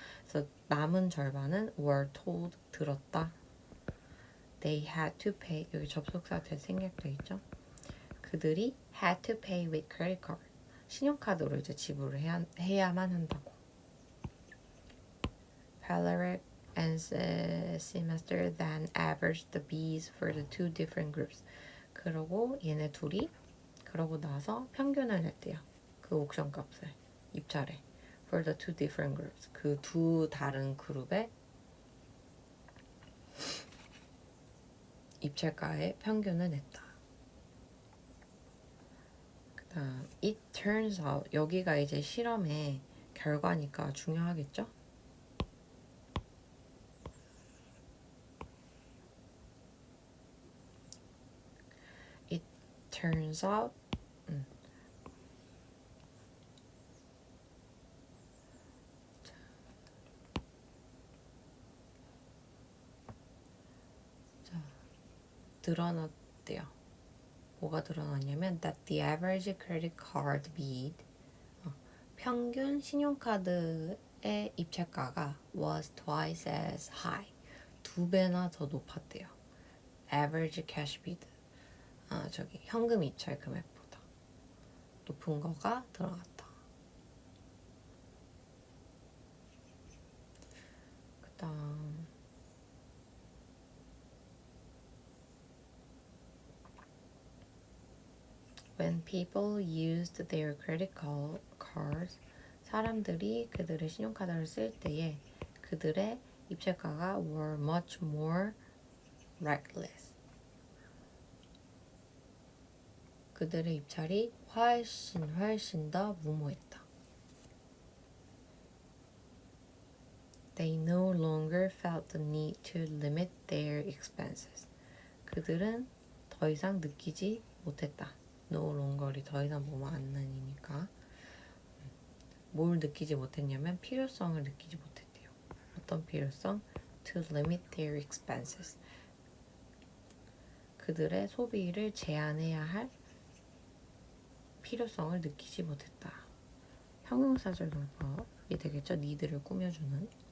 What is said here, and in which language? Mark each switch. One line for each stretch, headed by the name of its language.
Korean: 그래서 남은 절반은
English: were told
Korean: 들었다.
English: They had to pay.
Korean: 여기 접속사 될 생략돼 있죠. 그들이
English: had to pay with credit card.
Korean: 신용카드로 이제 지불을 해야만 한다고.
English: Palarek and Semester then averaged the B's for the two different groups.
Korean: 그러고 얘네 둘이 그러고 나서 평균을 냈대요. 그 옥션 값을 입찰에
English: for the two different groups.
Korean: 그 두 다른 그룹의 입찰가의 평균을 냈다. 그다음
English: it turns out
Korean: 여기가 이제 실험의 결과니까 중요하겠죠?
English: It turns out
Korean: 드러났대요. 뭐가 드러났냐면
English: that the average credit card bid
Korean: 평균 신용카드의 입찰가가
English: was twice as high
Korean: 2배나 더 높았대요.
English: average cash bid
Korean: 현금 입찰 금액보다 높은 거가 들어갔다. 그다음
English: When people used their credit cards,
Korean: 사람들이 그들의 신용카드를 쓸 때에 그들의 입찰가가
English: were much more reckless.
Korean: 그들의 입찰이 훨씬 더 무모했다.
English: They no longer felt the need to limit their expenses.
Korean: 그들은 더 이상 느끼지 못했다. No longer이 더 이상 뭐만 안 나니까 뭘 느끼지 못했냐면 필요성을 느끼지 못했대요. 어떤 필요성?
English: To limit their expenses.
Korean: 그들의 소비를 제한해야 할 필요성을 느끼지 못했다. 형용사절동법이 되겠죠. 니드를 꾸며주는.